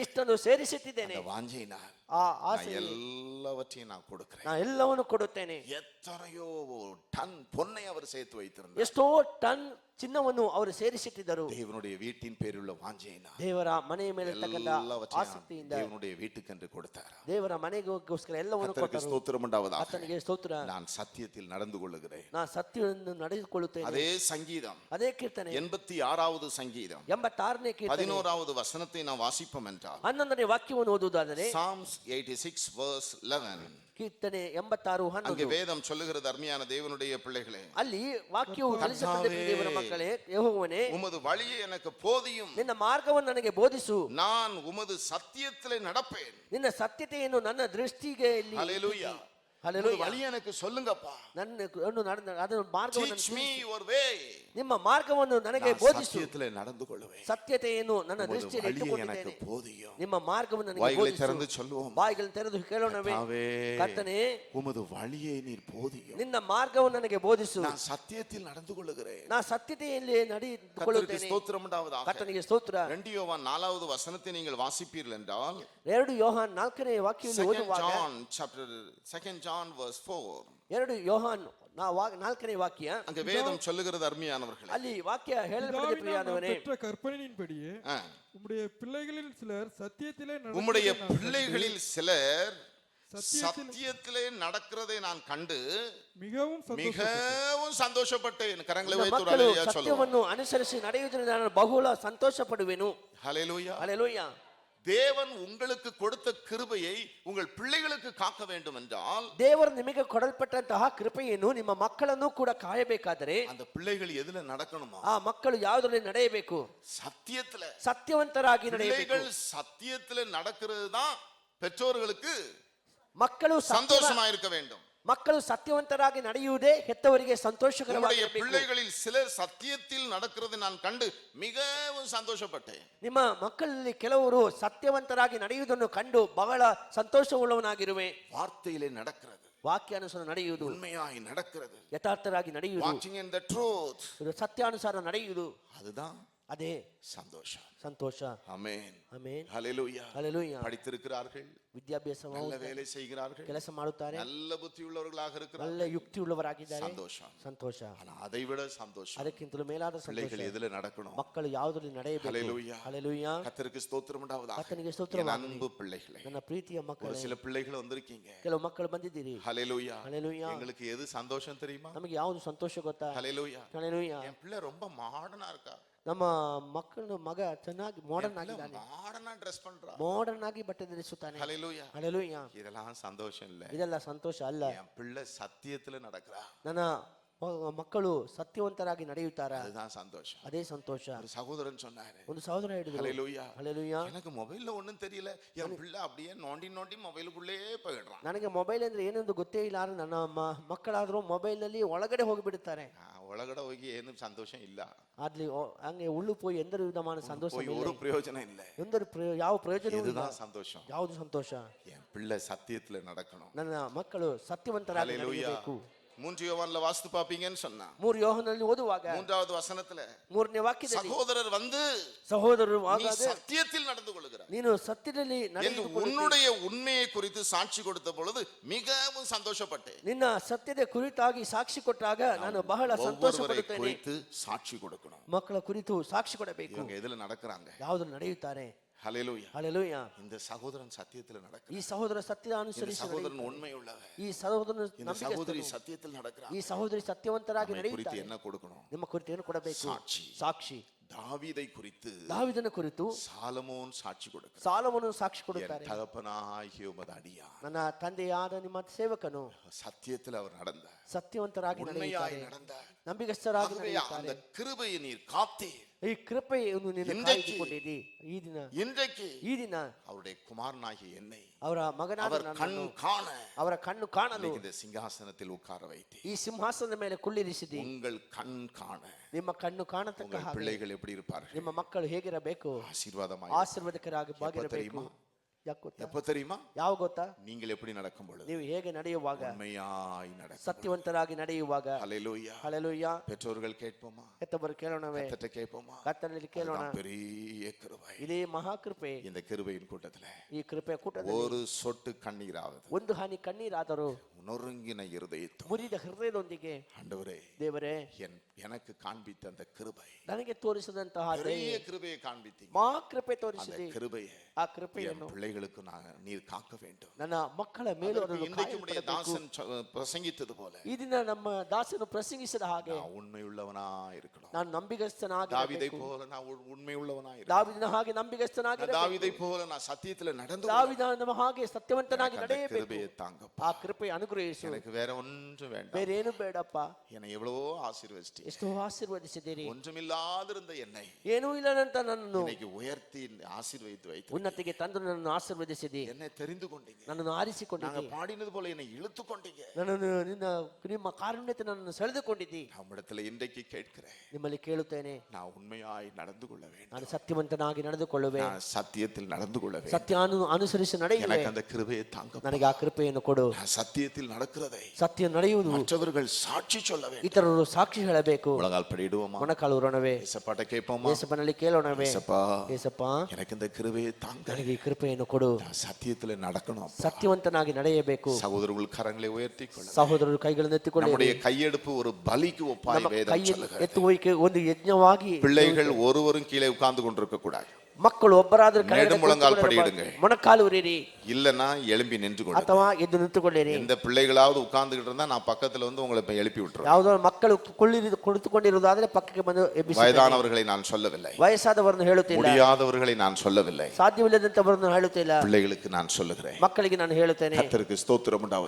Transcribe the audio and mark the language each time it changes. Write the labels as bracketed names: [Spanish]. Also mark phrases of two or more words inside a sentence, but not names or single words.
[Kannada] ಇಷ್ಟೊಂದು ಸೇರಿಸಿಟ್ಟಿದ್ದೇನೆ. [Tamil] அந்த வாஞ்சையினால் [Kannada] ಆ [Tamil] நான் [Kannada] ಆಸೆ [Tamil] எல்லாவற்றையும் நான் கொடுக்கிறேன். [Kannada] ನಾನು ಎಲ್ಲವನ್ನು ಕೊಡುತ್ತೇನೆ. [Tamil] எத்தனையோ டன் பொன்னை அவர் சேர்த்து வைத்திருந்தார். [Kannada] ಎಷ್ಟೋ ಟನ್ ಚಿನ್ನವನ್ನು ಅವರು ಸೇರಿಸಿಟ್ಟಿದ್ದರು. [Tamil] தேவனுடைய வீட்டின் பேருள்ள வாஞ்சையினா [Kannada] ದೇವರ ಮನೆಯ ಮೇಲೆ ಇರ್ತಕ್ಕಂಥ [Tamil] எல்லாவற்றையும் [Kannada] ಆಸಕ್ತಿಯಿಂದ [Tamil] தேவனுடைய வீட்டுக்கென்று கொடுத்தார். [Kannada] ದೇವರ ಮನೆಗೋಸ್ಕರ ಎಲ್ಲವನ್ನು [Tamil] கர்த்தருக்கு [Kannada] ಕೊಟ್ಟರು. [Tamil] ஸ்தோத்திரம் உண்டாவதாக. [Kannada] ಆತನಿಗೆ ಸ್ತೋತ್ರ. [Tamil] நான் சத்தியத்தில் நடந்து கொள்ளுகிறேன். [Kannada] ನಾನು ಸತ್ಯವನ್ನು ನಡೆದುಕೊಳ್ಳುತ್ತೇನೆ. [Tamil] அதே சங்கீதம் [Kannada] ಅದೇ ಕೀರ್ತನೆ [Tamil] 86வது சங்கீதம் [Kannada] 86ನೇ ಕೀರ್ತನೆ [Tamil] 11வது வசனத்தை நாம் வாசிப்போம் என்றால் [Kannada] 11ನೇ ವಾಕ್ಯವನ್ನು ಓದುವುದಾದರೆ [English] Psalms 86 verse 11 [Kannada] ಕೀರ್ತನೆ 86 [Tamil] அங்கே 11 வேதம் சொல்லுகிறது, அருமையான தேவனுடைய பிள்ளைகளே, [Kannada] ಅಲ್ಲಿ ವಾಕ್ಯವು ಕಲಿಸುತ್ತದೆ, ದೇವರ ಮಕ್ಕಳೇ, ಯೆಹೋವನೇ [Tamil] உமது வழியை எனக்கு போதியும், [Kannada] ನಿನ್ನ ಮಾರ್ಗವನ್ನು ನನಗೆ ಬೋಧಿಸು, [Tamil] நான் உமது சத்தியத்திலே நடப்பேன். [Kannada] ನಿನ್ನ ಸತ್ಯತೆಯನ್ನು ನನ್ನ ದೃಷ್ಟಿಗೆ [Tamil] ஹalleluya. [Kannada] ಹಲ್ಲೆಲೂಯಾ. [Tamil] உமது வழியை எனக்கு சொல்லுங்கப்பா. [Kannada] ಅದನ್ನು ಮಾರ್ಗವನ್ನು [English] Teach me your way. [Kannada] ನಿಮ್ಮ ಮಾರ್ಗವನ್ನು ನನಗೆ [Tamil] நான் [Kannada] ಬೋಧಿಸು. [Tamil] சத்தியத்திலே நடந்து கொள்வேன். [Kannada] ಸತ್ಯತೆಯನ್ನು ನನ್ನ [Tamil] உமது [Kannada] ದೃಷ್ಟಿಯಲ್ಲಿ [Tamil] வழியை எனக்கு [Kannada] ಇಟ್ಟುಕೊಂಡಿದ್ದೇನೆ. [Tamil] போதியும். [Kannada] ನಿಮ್ಮ ಮಾರ್ಗವನ್ನು ನನಗೆ [Tamil] வாய்களை [Kannada] ಬೋಧಿಸು. [Tamil] திறந்து சொல்லுவோம், [Kannada] ಬಾಯಿಗಳನ್ನು ತೆರೆದು ಕೇಳೋಣವೇ? [Tamil] கர்த்தாவே, [Kannada] ಕರ್ತನೇ, [Tamil] உமது வழியை நீர் போதியும். [Kannada] ನಿನ್ನ ಮಾರ್ಗವನ್ನು ನನಗೆ ಬೋಧಿಸು. [Tamil] நான் சத்தியத்தில் நடந்து கொள்ளுகிறேன். [Kannada] ನಾ ಸತ್ಯತೆಯಲ್ಲಿ [Tamil] கர்த்தருக்கு [Kannada] ನಡೆದುಕೊಳ್ಳುತ್ತೇನೆ. [Tamil] ஸ்தோத்திரம் உண்டாவதாக. [Kannada] ಕರ್ತನಿಗೆ ಸ್ತೋತ್ರ. [Tamil] 2 யோவான் 4வது வசனத்தை நீங்கள் வாசிப்பீர்கள் என்றால் [Kannada] 2 ಯೋಹಾನ್ 4ನೇ ವಾಕ್ಯವನ್ನು 2 ಓದುವಾಗ [English] John verse 4 [Kannada] 2 ಯೋಹಾನ್ 4ನೇ ವಾಕ್ಯ [Tamil] அங்க வேதம் சொல்லுகிறது, அருமையானவர்களே, ಅಲ್ಲಿ ವಾಕ್ಯ ಹೇಳಲ್ಪಟ್ಟಿದೆ, ಪ್ರಿಯನಾದವನೇ, பெற்ற கற்பனையின்படியே உம்முடைய பிள்ளைகளில் சிலர் சத்தியத்திலே உம்முடைய நடக்கிறதை நான் பிள்ளைகளில் சிலர் சத்தியத்தில் சத்தியத்திலே நடக்கிறதை நான் கண்டு மிகவும் மிகவும் சந்தோஷப்பட்டேன். கரங்களை [Kannada] ನನ್ನ [Tamil] வைத்து ஒரு [Kannada] ಮಕ್ಕಳು [Tamil] அல்லேலூயா சொல்லுவோம். [Kannada] ಸತ್ಯವನ್ನು ಅನುಸರಿಸಿ ನಡೆಯುವುದರಿಂದ ನಾನು ಬಹುಳ ಸಂತೋಷ ಪಡುವೆನು. [Tamil] ஹalleluya. [Kannada] ಹಲ್ಲೆಲೂಯಾ. [Tamil] தேவன் உங்களுக்கு கொடுத்த கிருபையை உங்கள் பிள்ளைகளுக்கு காக்க வேண்டும் என்றால் [Kannada] ದೇವರು ನಿಮಗೆ ಕೊಡಲ್ಪಟ್ಟಂತಹ ಕೃಪೆಯನ್ನು ನಿಮ್ಮ ಮಕ್ಕಳನ್ನು ಕೂಡ ಕಾಯಬೇಕಾದರೆ [Tamil] அந்த பிள்ளைகள் எதுல நடக்கணுமா? [Kannada] ಆ ಮಕ್ಕಳು ಯಾವುದರಲ್ಲಿ ನಡೆಯಬೇಕು? [Tamil] சத்தியத்துல. [Kannada] ಸತ್ಯವಂತರಾಗಿ ನಡೆಯಬೇಕು. [Tamil] பிள்ளைகள் சத்தியத்துல நடக்கிறது தான் பெற்றோர்களுக்கு [Kannada] ಮಕ್ಕಳು [Tamil] சந்தோஷமா இருக்க வேண்டும். [Kannada] ಮಕ್ಕಳು ಸತ್ಯವಂತರಾಗಿ ನಡೆಯುವುದೇ ಹೆತ್ತವರಿಗೆ [Tamil] நம்முடைய [Kannada] ಸಂತೋಷಕರವಾಗಿರಬೇಕು. [Tamil] பிள்ளைகளில் சிலர் சத்தியத்தில் நடக்கிறது நான் கண்டு மிகவும் சந்தோஷப்பட்டேன். [Kannada] ನಿಮ್ಮ ಮಕ್ಕಳಲ್ಲಿ ಕೆಲವರು ಸತ್ಯವಂತರಾಗಿ ನಡೆಯುವುದನ್ನು ಕಂಡು ಬಹಳ ಸಂತೋಷವುಳ್ಳವನಾಗಿರುವೆ. [Tamil] வார்த்தையிலே நடக்கிறது, [Kannada] ವಾಕ್ಯಾನುಸಾರ ನಡೆಯುವುದು, [Tamil] உண்மையாய் நடக்கிறது, [Kannada] ಯಥಾರ್ಥರಾಗಿ ನಡೆಯುವುದು, [English] walking in the truth, [Kannada] ಇದು ಸತ್ಯಾನುಸಾರ ನಡೆಯುವುದು, [Tamil] அதுதான் [Kannada] ಅದೇ [Tamil] சந்தோஷம். [Kannada] ಸಂತೋಷ. [Tamil] ஆமென். [Kannada] ಆಮೆನ್. [Tamil] ஹalleluya. [Kannada] ಹಲ್ಲೆಲೂಯಾ. [Tamil] படித்திருக்கிறார்கள், [Kannada] ವಿದ್ಯಾಭ್ಯಾಸ [Tamil] நல்ல வேலை செய்கிறார்கள், [Kannada] ಕೆಲಸ ಮಾಡುತ್ತಾರೆ, [Tamil] நல்ல புத்தி உள்ளவர்களாக இருக்கிறார்கள், [Kannada] நல்ல ಯುಕ್ತಿ ಉಳ್ಳವರಾಗಿದ್ದಾರೆ. [Tamil] சந்தோஷம். [Kannada] ಸಂತೋಷ. [Tamil] ஆனா அதை விட சந்தோஷம் [Kannada] ಅದಕ್ಕಿಂತಲೂ ಮೇಲಾದ ಸಂತೋಷ [Tamil] பிள்ளைகள் எதுல நடக்கணும்? [Kannada] ಮಕ್ಕಳು ಯಾವುದರಲ್ಲಿ ನಡೆಯಬೇಕು. [Tamil] ஹalleluya. [Kannada] ಹಲ್ಲೆಲೂಯಾ. [Tamil] கர்த்தருக்கு ஸ்தோத்திரம் உண்டாவதாக. [Kannada] ಕರ್ತನಿಗೆ [Tamil] என் [Kannada] ಸ್ತೋತ್ರವಾಗಲಿ. [Tamil] அன்பு பிள்ளைகளே, [Kannada] ನನ್ನ ಪ್ರೀತಿಯ [Tamil] ஒரு [Kannada] ಮಕ್ಕಳೇ, [Tamil] சில பிள்ளைகள் வந்திருக்கீங்க. [Kannada] ಕೆಲವು ಮಕ್ಕಳು ಬಂದಿದ್ದೀರಿ. [Tamil] ஹalleluya. [Kannada] ಹಲ್ಲೆಲೂಯಾ. [Tamil] எங்களுக்கு எது சந்தோஷம் தெரியுமா? [Kannada] ನಮಗೆ ಯಾವುದು ಸಂತೋಷ ಗೊತ್ತಾ? [Tamil] ஹalleluya. [Kannada] ಹಲ್ಲೆಲೂಯಾ. [Tamil] என் பிள்ளை ரொம்ப மாடர்னா இருக்கா, [Kannada] ನಮ್ಮ ಮಕ್ಕಳು ಮಗ ಚೆನ್ನಾಗಿ ಮಾಡರ್ನ್ ಆಗಿದ್ದಾನೆ, [Tamil] மாடர்னா ட்ரெஸ் பண்றா, [Kannada] ಮಾಡರ್ನ್ ಆಗಿ ಬಟ್ಟೆ ಧರಿಸುತ್ತಾನೆ. [Tamil] ஹalleluya. [Kannada] ಹಲ್ಲೆಲೂಯಾ. [Tamil] இதெல்லாம் சந்தோஷம் இல்ல. [Kannada] ಇದೆಲ್ಲ ಸಂತೋಷ ಅಲ್ಲ. [Tamil] என் பிள்ளை சத்தியத்துல நடக்கிறா, [Kannada] ನನ್ನ ಮಕ್ಕಳು ಸತ್ಯವಂತರಾಗಿ ನಡೆಯುತ್ತಾರೆ, [Tamil] அதுதான் சந்தோஷம். [Kannada] ಅದೇ ಸಂತೋಷ. [Tamil] ஒரு சகோதரன் சொன்னாரு, [Kannada] ಒಂದು ಸಹೋದರ ಹೇಳಿದ್ರು, [Tamil] ஹalleluya, [Kannada] ಹಲ್ಲೆಲೂಯಾ, [Tamil] எனக்கு மொபைல்ல ஒண்ணும் தெரியல, என் பிள்ளை அப்படியே நோண்டி நோண்டி மொபைலுக்குள்ளே போயிடுறான். [Kannada] ನನಗೆ ಮೊಬೈಲ್ ಅಂದ್ರೆ ಏನೆಂದು ಗೊತ್ತೇ ಇಲ್ಲ, ಆದ್ರೆ ನನ್ನ ಮಕ್ಕಳಾದ್ರೂ ಮೊಬೈಲ್ ನಲ್ಲಿ ಒಳಗಡೆ ಹೋಗಿಬಿಡುತ್ತಾರೆ. ಒಳಗಡೆ ಹೋಗಿ ಏನು ಸಂತೋಷ ಇಲ್ಲ, ಅಲ್ಲಿ ಹಂಗೆ ಉಳ್ಳು போய் ಎಂದ ವಿಧமான ಸಂತೋಷ [Tamil] போய் [Kannada] ಇಲ್ಲ, [Tamil] ஒரு பிரயோஜனம் இல்ல. [Kannada] ಯಾವ ಪ್ರಯೋಜನವೂ ಇಲ್ಲ. [Tamil] இதுதான் சந்தோஷம். [Kannada] ಯಾವುದು ಸಂತೋಷ? [Tamil] என் பிள்ளை சத்தியத்துல நடக்கணும். [Kannada] ನನ್ನ ಮಕ್ಕಳು ಸತ್ಯವಂತರಾಗಿ [Tamil] ஹalleluya. [Kannada] ನಡೆಯಬೇಕು. [Tamil] 3 யோவான்ல வாசித்து பாப்பீங்கன்னு சொன்னா [Kannada] 3 ಯೋಹನಲ್ಲಿ ಓದುವಾಗ [Tamil] 3வது வசனத்துல [Kannada] 3ನೇ ವಾಕ್ಯದಲ್ಲಿ [Tamil] சகோதரர் வந்து [Kannada] ಸಹೋದರರು [Tamil] நீ [Kannada] ಆಗಾದೆ [Tamil] சத்தியத்தில் நடந்து கொள்கிறார் [Kannada] ನೀನು ಸತ್ಯದಲ್ಲಿ [Tamil] என்று [Kannada] ನಡೆದುಕೊಳ್ಳುತ್ತಿ, [Tamil] உன்னுடைய உண்மையை குறித்து சாட்சி கொடுத்த பொழுது மிகவும் சந்தோஷப்பட்டேன். [Kannada] ನಿನ್ನ ಸತ್ಯದ ಕುರಿತಾಗಿ ಸಾಕ್ಷಿ ಕೊಟ್ಟಾಗ ನಾನು ಬಹಳ ಸಂತೋಷ [Tamil] ஒவ்வொருவரை [Kannada] ಪಡುತ್ತೇನೆ. [Tamil] குறித்து சாட்சி கொடுக்கணும். [Kannada] ಮಕ್ಕಳ ಕುರಿತು ಸಾಕ್ಷಿ ಕೊಡಬೇಕು. [Tamil] இவங்க எதுல நடக்கிறாங்க? [Kannada] ಯಾವುದು ನಡೆಯುತ್ತಾರೆ? [Tamil] ஹalleluya. [Kannada] ಹಲ್ಲೆಲೂಯಾ. [Tamil] இந்த சகோதரன் சத்தியத்துல [Kannada] ಈ [Tamil] நடக்கிறார், [Kannada] ಸಹೋದರ ಸತ್ಯದ [Tamil] இந்த [Kannada] ಅನುಸರಿಸಿ [Tamil] சகோதரன் உண்மை உள்ளவர், [Kannada] ಈ ಸಹೋದರನ [Tamil] இந்த சகோதரி சத்தியத்தில் நடக்கிறார். [Kannada] ಈ ಸಹೋದರಿ ಸತ್ಯವಂತರಾಗಿ [Tamil] நம்மை குறித்து [Kannada] ನಡೆಯುತ್ತಾರೆ. [Tamil] என்ன கொடுக்கணும்? [Kannada] ನಿಮ್ಮ ಕುರಿತು ಏನು ಕೊಡಬೇಕು? ಸಾಕ್ಷಿ. ಸಾಕ್ಷಿ. [Tamil] தாவீதை குறித்து [Kannada] ದಾವೀದನ ಕುರಿತು [Tamil] சாலமோன் சாட்சி கொடுக்கிறார். [Kannada] ಸಾಲವನ್ನು ಸಾಕ್ಷಿ [Tamil] என் [Kannada] ಕೊಡುತ್ತಾರೆ. [Tamil] தகப்பனாகிய உமது அடியான் [Kannada] ನನ್ನ ತಂದೆಯಾದ ನಿಮ್ಮ ಸೇವಕನು [Tamil] சத்தியத்தில் அவர் நடந்தார், [Kannada] ಸತ್ಯವಂತರಾಗಿ [Tamil] உண்மையாய் [Kannada] ನಡೆಯುತ್ತಾರೆ, [Tamil] நடந்தார். [Kannada] ನಂಬಿಗಸ್ತರಾಗಿ [Tamil] ஆகவே [Kannada] ನಡೆಯುತ್ತಾರೆ. [Tamil] அந்த கிருபையை நீர் காத்தீர். [Kannada] ಈ ಕೃಪೆಯನ್ನು ನೀನು ಇಂದಕ್ಕೆ ಕಾಯ್ದುಕೊಂಡಿದ್ದಿ. [Tamil] இன்றைக்கு [Kannada] ಈ ದಿನ [Tamil] அவருடைய குமாரனாகிய என்னை [Kannada] ಅವರ ಮಗನಾದ [Tamil] அவர் கண் [Kannada] ನನ್ನನ್ನು [Tamil] காண [Kannada] ಅವರ ಕಣ್ಣು ಕಾಣಲು [Tamil] இன்னைக்கு இந்த சிங்காசனத்தில் உட்கார வைத்தீர். [Kannada] ಈ ಸಿಂಹಾಸನದ ಮೇಲೆ ಕುಳ್ಳಿರಿಸಿದಿ. [Tamil] உங்கள் கண் காண [Kannada] ನಿಮ್ಮ ಕಣ್ಣು ಕಾಣತಕ್ಕ [Tamil] உங்கள் [Kannada] ಹಾಗೆ [Tamil] பிள்ளைகள் எப்படி இருப்பார்கள்? [Kannada] ನಿಮ್ಮ ಮಕ್ಕಳು ಹೇಗಿರಬೇಕು? [Tamil] ஆசீர்வாதமாய். [Kannada] ಆಶೀರ್ವಾದಕರಾಗಿ ಬಾಗಿರಬೇಕು. [Tamil] தெரியுமா? [Kannada] ಯಾಕೆ ಗೊತ್ತಾ? [Tamil] எப்ப தெரியுமா? [Kannada] ಯಾವ ಗೊತ್ತಾ? [Tamil] நீங்கள் எப்படி நடக்கும் பொழுது [Kannada] ನೀವು ಹೇಗೆ ನಡೆಯುವಾಗ, [Tamil] உண்மையாய் நடக்கும். [Kannada] ಸತ್ಯವಂತರಾಗಿ ನಡೆಯುವಾಗ. [Tamil] ஹalleluya. [Kannada] ಹಲ್ಲೆಲೂಯಾ. [Tamil] பெற்றோர்கள் கேட்போமா? [Kannada] ಹೆತ್ತವರು ಕೇಳೋಣವೇ? [Tamil] கர்த்தர்ட்ட கேட்போமா? [Kannada] ಕರ್ತನಲ್ಲಿ ಕೇಳೋಣ. [Tamil] அதுதான் பெரிய கிருபை. [Kannada] ಇದೇ ಮಹಾಕೃಪೆ. [Tamil] இந்த கிருபையின் கூட்டத்துல [Kannada] ಈ ಕೃಪೆಯ ಕೂಟದಲ್ಲಿ [Tamil] ஒரு சொட்டு கண்ணீராவது [Kannada] ಒಂದು ಹನಿ ಕಣ್ಣೀರಾದರೂ [Tamil] நொறுங்கின இருதயத்தோடு [Kannada] ಮುರಿದ ಹೃದಯದೊಂದಿಗೆ [Tamil] ஆண்டவரே [Kannada] ದೇವರೇ [Tamil] எனக்கு காண்பித்த அந்த கிருபை, [Kannada] ನನಗೆ ತೋರಿಸಿದಂತಹ [Tamil] பெரிய கிருபையை காண்பித்தீங்க. [Kannada] ಮಾ ಕೃಪೆ [Tamil] அந்த [Kannada] ತೋರಿಸಿದೆ. [Tamil] கிருபையை [Kannada] ಆ [Tamil] என் [Kannada] ಕೃಪೆಯನ್ನು [Tamil] பிள்ளைகளுக்கு நீர் காக்க வேண்டும். [Kannada] ನನ್ನ ಮಕ್ಕಳ ಮೇಲೂ ಅದನ್ನು [Tamil] இன்றைக்கு உடைய [Kannada] ಕಾಯಲ್ಪಡಬೇಕು. [Tamil] தாசன் பிரசங்கித்தது போல [Kannada] ಈ ದಿನ ನಮ್ಮ ದಾಸನು ಪ್ರಸಂಗಿಸಿದ ಹಾಗೆ [Tamil] நான் உண்மையுள்ளவனா இருக்கணும். [Kannada] ನಾನು ನಂಬಿಗಸ್ತನಾಗಿ [Tamil] தாவீதை போல நான் உண்மையுள்ளவனா இருக்கணும். [Kannada] ದಾವಿದನ ಹಾಗೆ ನಂಬಿಗಸ್ತನಾಗಿ [Tamil] தாவீதை போல நான் சத்தியத்துல நடந்து [Kannada] ದಾವಿದನ ಹಾಗೆ ಸತ್ಯವಂತನಾಗಿ [Tamil] அந்த [Kannada] ನಡೆಯಬೇಕು. [Tamil] கிருபையை தாங்கப்பா. [Kannada] ಆ ಕೃಪೆ ಅನುಗ್ರಹಿಸು. [Tamil] எனக்கு வேற ஒன்றும் வேண்டாம். [Kannada] ಬೇರೇನು ಬೇಡಪ್ಪ. [Tamil] என்னை எவ்வளவோ ஆசீர்வதித்தீங்க. [Kannada] ಎಷ್ಟೋ ಆಶೀರ್ವದಿಸಿದ್ದೀರಿ. [Tamil] ஒன்றுமில்லாதிருந்த என்னை [Kannada] ಏನೂ ಇಲ್ಲದಂತ ನನ್ನನ್ನು [Tamil] இன்னைக்கு உயர்த்தி ஆசீர்வதித்து வைத்து [Kannada] ಉನ್ನತಿಗೆ ತಂದು ನನ್ನನ್ನು ಆಶೀರ್ವದಿಸಿದಿ. [Tamil] என்னை தெரிந்து கொண்டீங்க. [Kannada] ನನ್ನನ್ನು [Tamil] நாங்க [Kannada] ಆರಿಸಿಕೊಂಡಿದ್ದಿ. [Tamil] பாடினது போல என்னை இழுத்து கொண்டீங்க. [Kannada] ನನ್ನನ್ನು ನಿಮ್ಮ ಕಾರುಣ್ಯತೆ ನನ್ನನ್ನು ಸೆಳೆದುಕೊಂಡಿದ್ದಿ. [Tamil] நம்மிடத்துல இன்றைக்கு கேட்கிறேன், [Kannada] ನಿಮ್ಮಲ್ಲಿ ಕೇಳುತ್ತೇನೆ, [Tamil] நான் உண்மையாய் நடந்து கொள்ள வேண்டும். [Kannada] ನಾನು ಸತ್ಯವಂತನಾಗಿ ನಡೆದುಕೊಳ್ಳುವೆ. [Tamil] நான் சத்தியத்தில் நடந்து கொள்ள வேண்டும். [Kannada] ಸತ್ಯ ಅನುಸರಿಸಿ ನಡೆಯುವೆ. [Tamil] எனக்கு அந்த கிருபையை தாங்க. [Kannada] ನನಗೆ ಆ ಕೃಪೆಯನ್ನು ಕೊಡು. [Tamil] நான் சத்தியத்தில் நடக்கிறதை [Kannada] ಸತ್ಯ ನಡೆಯುವುದು [Tamil] மற்றவர்கள் சாட்சி சொல்ல வேண்டும். [Kannada] ಇತರರು ಸಾಕ್ಷಿ ಹೇಳಬೇಕು. [Tamil] உலகால் படிடுவோமா? [Kannada] ಮೊಣಕಾಲು ಉರಣವೆ. [Tamil] ஏசப்பாட்ட கேட்போமா? [Kannada] ಏಸಪ್ಪನಲ್ಲಿ ಕೇಳೋಣವೇ? [Tamil] ஏசப்பா, [Kannada] ಏಸಪ್ಪ, [Tamil] எனக்கு இந்த கிருபையை தாங்க. [Kannada] ನನಗೆ ಈ ಕೃಪೆಯನ್ನು ಕೊಡು. [Tamil] நான் சத்தியத்துல நடக்கணும். [Kannada] ಸತ್ಯವಂತನಾಗಿ ನಡೆಯಬೇಕು. [Tamil] சகோதரர்கள் கரங்களை உயர்த்தி கொள்ள. [Kannada] ಸಹೋದರರು ಕೈಗಳನ್ನು ಎತ್ತಿಕೊಳ್ಳಿ. [Tamil] நம்முடைய கையெடுப்பு ஒரு பலிக்கு ஒப்பாய் [Kannada] ನಮ್ಮ [Tamil] வேதம் [Kannada] ಕೈಯನ್ನು [Tamil] சொல்லுகிறது. [Kannada] ಎತ್ತುವಿಕೆ ಒಂದು ಯಜ್ಞವಾಗಿ. [Tamil] பிள்ளைகள் ஒருவரும் கீழே உட்கார்ந்து கொண்டிருக்க கூடாது. [Kannada] ಮಕ್ಕಳು ಒಬ್ಬರಾದ್ರೂ [Tamil] நெடுமுழங்கால் படியிடுங்க. [Kannada] ಮೊಣಕಾಲು ಉರಿರಿ [Tamil] இல்லன்னா எழும்பಿ நின்று கொண்டு. [Kannada] ಅಥವಾ ಎದ್ದು ನಿಂತುಕೊಳ್ಳಿರಿ. [Tamil] எந்த பிள்ளைகளாவது உட்கார்ந்துகிட்டு இருந்தா நான் பக்கத்துல வந்து உங்களை இப்ப எழுப்பி விட்டுருவேன். [Kannada] ಯಾವುದೋ ಮಕ್ಕಳು ಕುಳಿತುಕೊಂಡಿರುವುದಾದ್ರೆ ಪಕ್ಕಕ್ಕೆ ಬಂದು ಎಬ್ಬಿಸಿ. [Tamil] வயதானவர்களை நான் சொல்லவில்லை. [Kannada] ವಯಸ್ಸಾದವರನ್ನು ಹೇಳುತ್ತಿಲ್ಲ. [Tamil] முடியாதவர்களை நான் சொல்லவில்லை. [Kannada] ಸಾಧ್ಯವಿಲ್ಲದಂತವರನ್ನು ಹೇಳುತ್ತಿಲ್ಲ. [Tamil] பிள்ளைகளுக்கு நான் சொல்லுகிறேன். [Kannada] ಮಕ್ಕಳಿಗೆ ನಾನು ಹೇಳುತ್ತೇನೆ. [Tamil] கர்த்தருக்கு ஸ்தோத்திரம் உண்டாவதாக.